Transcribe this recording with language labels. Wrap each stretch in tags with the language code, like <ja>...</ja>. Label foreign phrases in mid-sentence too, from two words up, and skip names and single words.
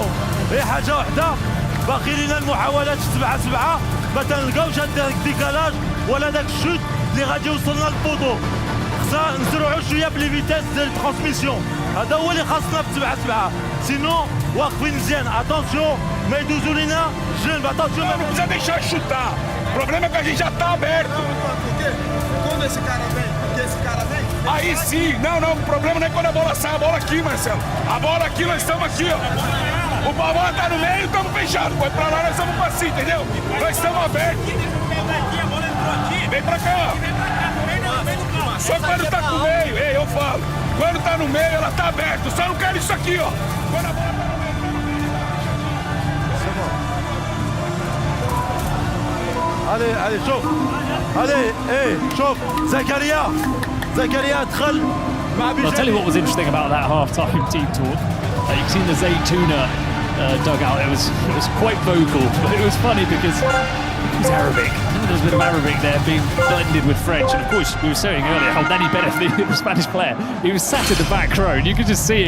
<ar>هي حاجه واحده باقي لنا المحاولات 7-7 ما تلقاوش هذاك الديكالاج ولا داك الشوت اللي غادي يوصلنا للبوطو. خصنا نسرعوا شويه بلي فيتاس ديال الترانسميسيون. هذا هو اللي خاصنا في 7-7. سينو واقفين مزيان. اتونسيون ما يدوزوا لينا جنب. اتونسيون</ar> <pt>não precisa deixar chutar. O problema é que a gente já tá aberto. Quando esse cara vem? Porque esse cara vem? Aí sim, não, o problema não é quando a bola sai, a bola aqui, Marcelo. A bola aqui, nós estamos aqui, ó. O Pavão tá no meio, estamos fechados. Foi pra lá, nós estamos pra cima, entendeu? Nós estamos abertos. Vem pra cá. Só quando tá no meio, ei, eu falo. Quando tá no meio, ela tá aberta. Só não quero isso aqui, ó. Quando a bola tá no meio.</pt> <ar>علي شوف علي شوف زكريا دخل مع</ar> <en>I'll tell you what was interesting about that half-time team talk. You've seen the Zaytuna dugout. It was quite vocal, but it was funny because it was Arabic. There was a bit of Arabic there being blended with French, and of course we were saying earlier how Danny Bennett, the Spanish player, he was sat in the back row, and you could just see him.</en>